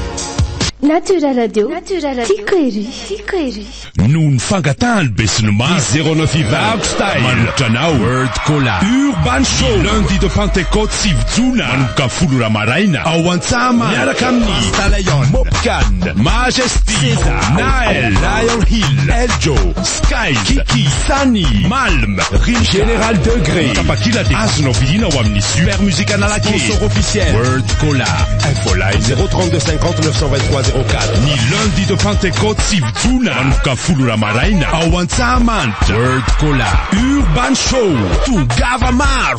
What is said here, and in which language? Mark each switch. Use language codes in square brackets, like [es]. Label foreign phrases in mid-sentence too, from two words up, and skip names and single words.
[mg] Natura Radio Tiako ery noho ny fangatahany be sy ny maro 09 Ivarko Style manolotra anao World Cola Urban Show [fr] lundi de Pentecôte [mg] 6 jona manomboka 10 maraina ao Antsama miaraka amin'ny Stalayon Mopcan Majesty Nael Lion Hill Eljo Sky Kiki Sani Malm Rim Général Degré tapakila dia azonao vidina ao amin'ny super musique Analakely [fr] sponsor officiel [mg] World Cola infoline 032 50 923 04 ni [fr] lundi de Pentecôte [mg] 6 jona manomboka 10 maraina ao Antsahamanitra World Cola Urban Show tongava maro